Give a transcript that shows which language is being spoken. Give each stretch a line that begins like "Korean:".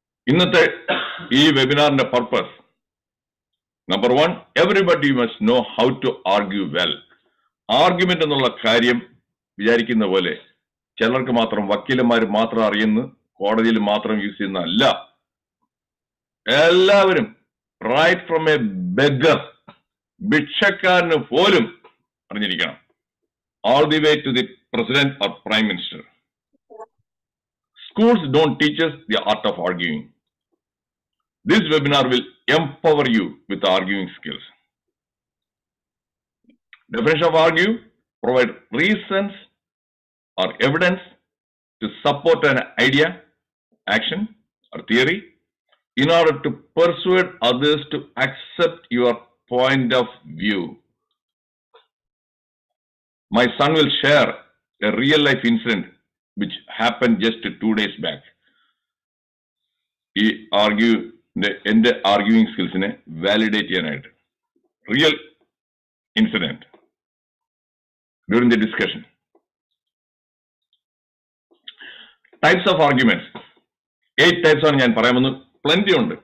Malayalam: ഇന്നത്തെ ഈ വെബിനാറിന്റെ
English: Purpose, number 1, everybody must know how to argue well.
Malayalam: Argument എന്നുള്ള കാര്യം വിചാരിക്കുന്ന പോലെ ചിലർക്ക് മാത്രം, വക്കീലന്മാർ മാത്രം അറിയുന്നു, കോടതിയിൽ മാത്രം യൂസ് ചെയ്യുന്ന അല്ല.
English: എല്ലാവരും, right from a beggar,
Malayalam: ഭിക്ഷക്കാരന് പോലും അറിഞ്ഞിരിക്കണം,
English: all the way to the president or prime minister. Schools don't teach us the art of arguing. This webinar will empower you with arguing skills. Definition of argue: provide reasons or evidence to support an idea, action, or theory in order to persuade others to accept your point of view. My son will share a real life incident which happened just 2 days back.
Malayalam: He എൻ്റെ arguing സ്കിൽസിനെ validate ചെയ്യാനായിട്ട്.
English: Real incident during the discussion.
Malayalam: Types of arguments, 8 types ആണ് ഞാൻ പറയാൻ വന്നത്. Plenty ഉണ്ട്.